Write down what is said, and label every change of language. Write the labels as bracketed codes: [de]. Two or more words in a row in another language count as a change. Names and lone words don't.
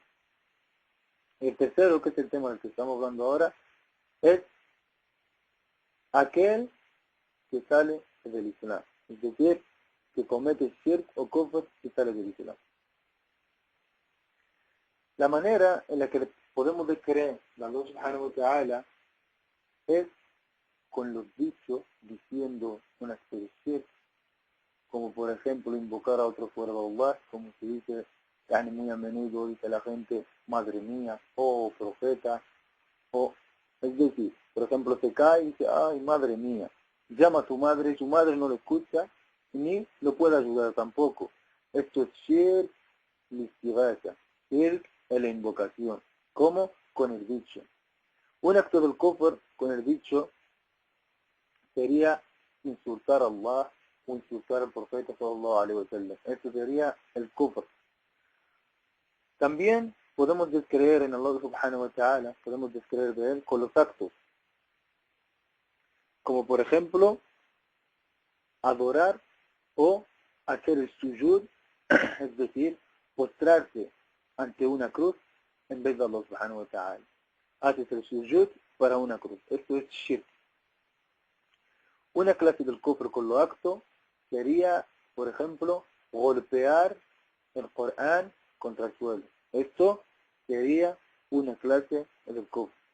[es] El tercero, que es el tema del que estamos hablando ahora, es aquel que sale del Islam. Es decir, que comete shirk o kufr y sale del Islam. La manera en la que podemos descreer a Allah [ar] سبحانه وتعالى [es] es con los dichos diciendo una especie de shirk, como por ejemplo invocar a otro fuera de Allah, como se dice muy a menudo, dice la gente, madre mía, o profeta, o es decir, por ejemplo se cae y dice, ay madre mía, llama a su madre no lo escucha, ni lo puede ayudar tampoco. Esto es shirk, listigata, shirk es la invocación, ¿cómo? Con el dicho. Un acto del kufr con el dicho sería insultar a Allah o insultar al profeta [ar] صلى الله عليه وسلم. [es] Esto sería el kufr. También podemos descreer en Allah [ar] سبحانه وتعالى, [es] podemos descreer de él con los actos. Como por ejemplo, adorar o hacer el sujud, es decir, postrarse ante una cruz en vez de Allah [ar] سبحانه وتعالى. [es] Haces el sujud para una cruz. Esto es shirk. Una clase del kufr con los actos sería, por ejemplo, golpear el Corán contra el suelo. Esto sería una clase del kufr.